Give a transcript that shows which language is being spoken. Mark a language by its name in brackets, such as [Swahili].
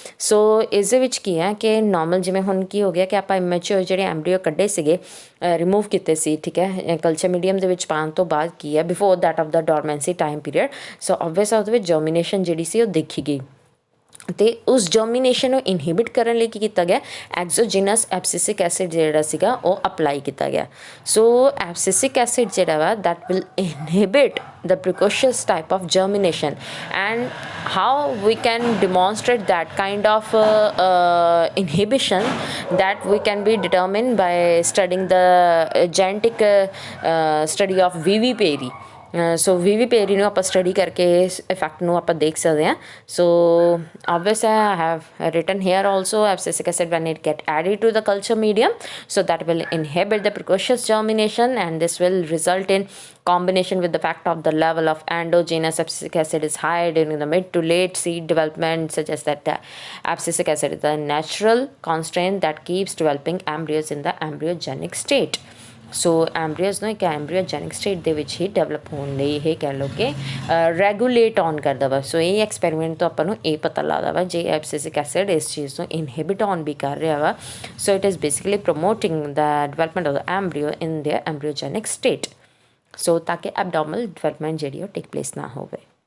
[Punjabi] ਸੋ ਇਸ ਦੇ ਵਿੱਚ ਕੀ ਹੈ ਕਿ ਨੋਰਮਲ ਜਿਵੇਂ ਹੁਣ ਕੀ ਹੋ ਗਿਆ ਕਿ ਆਪਾਂ ਇਮੈਚਿਓਰ ਜਿਹੜੇ ਐਮਬਰੀਓ ਕੱਢੇ ਸੀਗੇ, ਰਿਮੂਵ ਕੀਤੇ ਸੀ, ਠੀਕ ਹੈ, ਕਲਚਰ ਮੀਡੀਅਮ ਦੇ ਵਿੱਚ ਪਾਉਣ ਤੋਂ ਬਾਅਦ ਕੀ ਹੈ before that of ਦਾ ਡੋਰਮੈਂਸੀ time period, so obvious ਉਹਦੇ ਵਿੱਚ ਜਰਮੀਨੇਸ਼ਨ ਜਿਹੜੀ ਸੀ ਉਹ ਦੇਖੀ ਗਈ ਅਤੇ ਉਸ ਜਰਮੀਨੇਸ਼ਨ ਨੂੰ ਇਨਹਿਬਿਟ ਕਰਨ ਲਈ ਕੀ ਕੀਤਾ ਗਿਆ, ਐਕਸੋਜੀਨਸ ਐਬਸਿਸਿਕ ਐਸਿਡ ਜਿਹੜਾ ਸੀਗਾ ਉਹ ਅਪਲਾਈ ਕੀਤਾ ਗਿਆ। ਸੋ ਐਬਸਿਸਿਕ ਐਸਿਡ ਜਿਹੜਾ ਵਾ [English] That will inhibit the precocious type of germination, and how we can demonstrate that kind of inhibition, that we can be determined by studying the genetic study of viviparity. [Punjabi] ਸੋ ਵਿਵੀਪੇਰੀ ਨੂੰ ਆਪਾਂ study ਕਰਕੇ ਇਸ effect ਨੂੰ ਆਪਾਂ ਦੇਖ ਸਕਦੇ ਹਾਂ। [English] So obviously I have written here also abscisic acid when it get added to the culture medium, so that will inhibit the precocious germination, and this will result in combination with the fact of the level of endogenous abscisic acid is high during the mid to late seed development, suggests that the abscisic acid is the natural constraint that keeps developing embryos in the embryogenic state. [Punjabi] ਸੋ ਐਮਬਰੀਓਜ਼ ਨੂੰ ਇੱਕ ਐਮਬਰੀਓਜੈਨਿਕ state ਦੇ ਵਿੱਚ ਹੀ develop ਹੋਣ ਲਈ ਇਹ ਕਹਿ ਲਓ ਕਿ ਰੈਗੂਲੇਟ ਔਨ ਕਰਦਾ ਵਾ। ਸੋ ਇਹ ਐਕਸਪੈਰੀਮੈਂਟ ਤੋਂ ਆਪਾਂ ਨੂੰ ਇਹ ਪਤਾ ਲੱਗਦਾ ਵਾ ਜੇ ਐਬਸਿਸਿਕ ਐਸਿਡ ਇਸ ਚੀਜ਼ ਨੂੰ ਇਨਹਿਬਿਟ ਔਨ ਵੀ ਕਰ ਰਿਹਾ ਵਾ, [English] so it is basically promoting the development of the embryo in their embryogenic state, [Punjabi] ਸੋ ਤਾਂ ਕਿ ਐਬਡੋਮਨਲ ਡਿਵੈਲਪਮੈਂਟ ਜਿਹੜੀ ਉਹ ਟੇਕ ਪਲੇਸ ਨਾ ਹੋਵੇ।